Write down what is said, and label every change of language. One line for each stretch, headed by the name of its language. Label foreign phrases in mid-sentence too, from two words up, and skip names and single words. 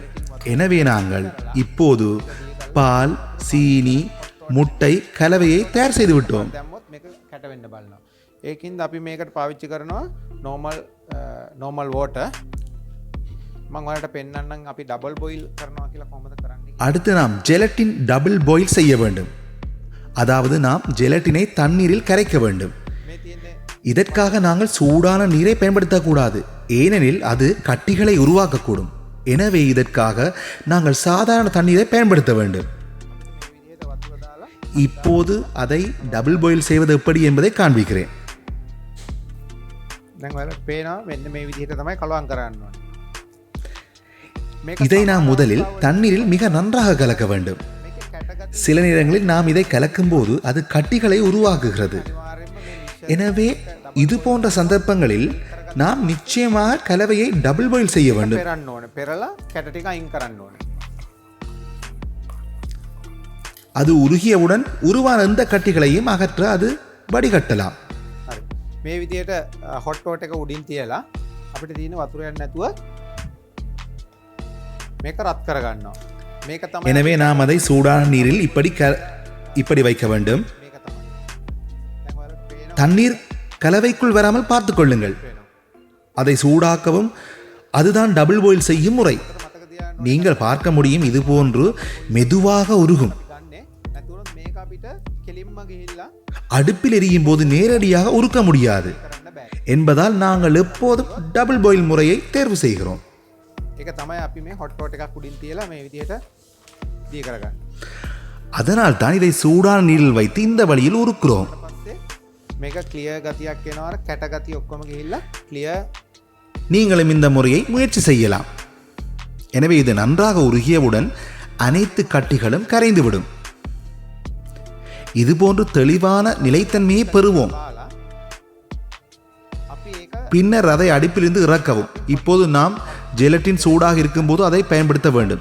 Tamil: எனவே நாங்கள் இப்போது பால், சீனி, முட்டை கலவையை தயார் செய்து விட்டோம்.
Sinhala: දැම්මොත් මේක කැට වෙන්න බලනවා. ඒකින්ද අපි මේකට පාවිච්චි කරනවා
English: normal water.
Sinhala: මම ඔයාලට පෙන්නන්නම් අපි
English: double boil
Sinhala: කරනවා කියලා කොහොමද කරන්නේ.
Tamil: அடுத்து நாம் ஜெலட்டின்
English: double boil
Tamil: செய்ய வேண்டும். அதாவது நாம் ஜெலட்டினை தண்ணீரில் கரைக்க வேண்டும்.
Sinhala: මේ තියෙන්නේ
Tamil: இதற்காக நாங்கள் சூடான நீரை பயன்படுத்தக்கூடாது. ஏனெனில் அது கட்டிகளை உருவாக்கக்கூடும். எனவே இதற்காக நாங்கள் சாதாரண தண்ணீரை பயன்படுத்த வேண்டும். இப்போது அதை
English: double boil
Tamil: செய்வது எப்படி என்பதை காண்பிக்கிறேன்.
Sinhala: දැන් ඔයාලට පේනවා මෙන්න මේ විදිහට තමයි කලවම් කරන්න ඕනේ. මේක
Tamil: இதை நாம் முதலில் தண்ணீரில் மிக நன்றாக கலக்க வேண்டும்.
Sinhala: මේකේ කැටගති
Tamil: சில நேரங்களில் நாம் இதை கலக்கும்போது அது கட்டிகளை உருவாக்குகிறது.
Sinhala: අනිවාර්යයෙන්ම මේ මිශ්‍රණය
Tamil: எனவே இது போன்ற சந்தர்ப்பங்களில் நாம் நிச்சயமாக கலவையை
English: double boil
Tamil: செய்ய வேண்டும்.
Sinhala: පෙරන්න ඕනේ. පෙරලා කැට ටික අයින් කරන්න ඕනේ.
Tamil: அது உருகியவுடன் உருவான எந்த கட்டிகளையும் அகற்ற அது வடிகட்டலாம்.
Sinhala: හරි. මේ විදිහට
English: hot pot
Sinhala: එක උඩින් තියලා අපිට තියෙන වතුර යන්නේ නැතුව මේක රත් කරගන්නවා. මේක තමයි
Tamil: எனவே நாம் அதை சூடான நீரில் இப்படி வைக்க வேண்டும்.
Sinhala: මේක තමයි. දැන් ඔයාලට පේනවා
Tamil: தண்ணீர் கலவைக்குள் வராமல் பார்த்து கொள்ளுங்கள். அதை சூடாக்கவும் அதுதான்
English: double boil
Tamil: செய்யும் முறை.
Sinhala: මතක තියාගන්න
Tamil: நீங்கள் பார்க்க முடியும், இது போன்று மெதுவாக உருகும்.
Sinhala: ගන්නේ නැතුනොත් මේක අපිට කෙලින්ම ගිහිල්ලා
Tamil: அடுப்பில் எரியும் போது நேரடியாக உருக்க முடியாது
Sinhala: කරන්න බෑ.
Tamil: என்பதால் நாங்கள் எப்போதும்
English: double boil
Tamil: முறையை தேர்வு செய்கிறோம்.
Sinhala: ඒක තමයි අපි මේ
English: hot pot
Sinhala: එකක් උඩින් තියලා මේ විදිහට දී කරගන්න.
Tamil: அதனால் தான் இதை சூடான நீரில் வைத்து இந்த வழியில் உருக்குறோம்.
Sinhala: ඊට පස්සේ මේක ක්ලියර් ගතියක් එනවා. අර කැට ගතිය ඔක්කොම ගිහිල්ලා ක්ලියර්
Tamil: நீங்களும் இந்த முறையை முயற்சி செய்யலாம். எனவே இது நன்றாக உருகியவுடன் அனைத்து கட்டிகளும் கரைந்துவிடும். இதுபோன்று தெளிவான நிலைத்தன்மையை பெறுவோம்.
Sinhala: දාලා අපි ඒක
Tamil: பின்னர் அதை அடுப்பிலிருந்து இறக்கவும். இப்போது நாம் ஜெலட்டின் சூடாக இருக்கும்போது அதை பயன்படுத்த வேண்டும்.